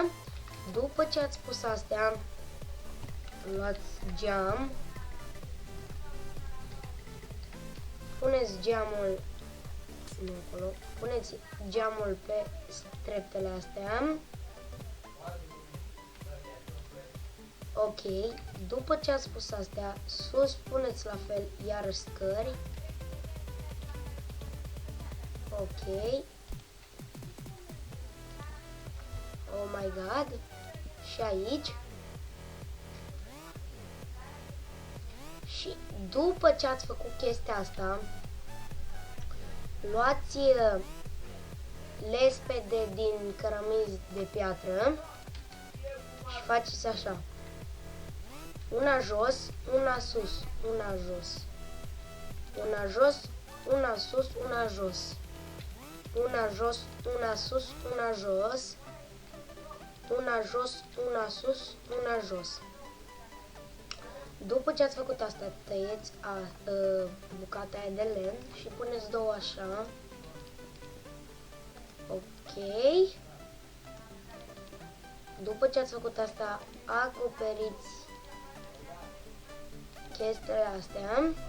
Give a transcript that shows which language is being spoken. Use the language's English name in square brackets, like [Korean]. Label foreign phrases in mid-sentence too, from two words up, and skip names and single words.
[Romanian] După ce ați pus astea, luați geam, puneți geamul, nu acolo, puneți geamul pe treptele astea. Ok, după ce ați pus astea, sus puneți la fel iar scări. [English] Ok. Oh my god. [Romanian] Și aici. Și după ce ați făcut chestia asta, luați lespede din cărămizi de piatră și faceți așa. Una jos, una sus, una jos. Una jos, una sus, una jos. Una jos, una sus, una jos. Una jos, una sus, una jos. După ce ați făcut asta, tăieți bucata aia de lemn și puneți două așa. Ok. După ce ați făcut asta, acoperiți chestiile astea.